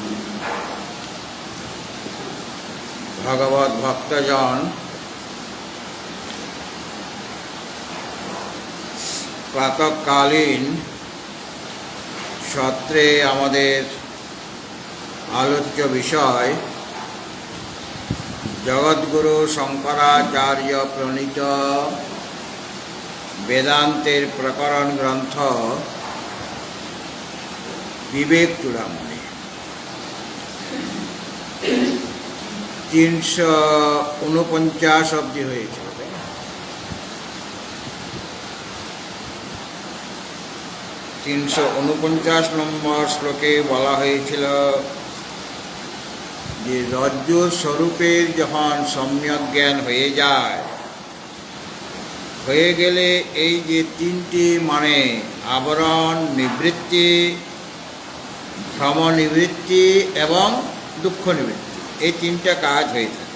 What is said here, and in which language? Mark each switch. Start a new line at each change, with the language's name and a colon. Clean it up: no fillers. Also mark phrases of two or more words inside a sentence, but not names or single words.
Bangla: ভগবত ভক্তজন, প্রাতঃকালীন সত্রে আমাদের আলোচ্য বিষয় জগদ্গুরু শংকরাচার্য প্রণীত বেদান্তের প্রকরণ গ্রন্থ বিবেক চূড়ামণি। 349 अब्दी হয়েছে। 349 নম্বর শ্লোকে বলা হয়েছিল যে রজ্জুর স্বরূপের যখন সম্যক জ্ঞান হয়ে যায়, হয়ে গেলে এই যে তিনটি মানে আবরণ নিবৃত্তি, ভ্রম নিবৃত্তি এবং দুঃখ নিবৃত্তি, এই তিনটা কাজ হয়ে থাকে।